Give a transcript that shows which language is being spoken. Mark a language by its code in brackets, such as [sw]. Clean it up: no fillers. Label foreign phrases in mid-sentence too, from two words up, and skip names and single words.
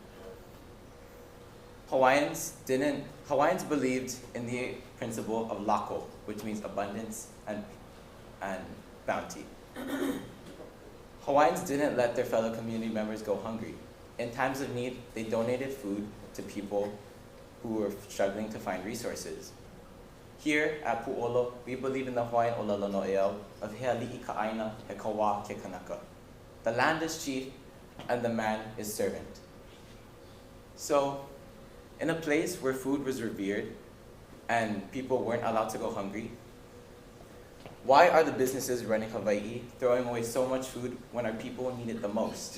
[en] Hawaiians believed in the principle of lako, which means abundance and bounty. Hawaiians didn't let their fellow community members go hungry. In times of need, they donated food to people who were struggling to find resources. Here at Pu'olo, we believe in the Hawaiian olalono'eau of [haw] he ali'i ka aina he kawa ke kanaka. [en] The land is chief and the man is servant. So, in a place where food was revered and people weren't allowed to go hungry, why are the businesses running Hawai'i throwing away so much food when our people need it the most?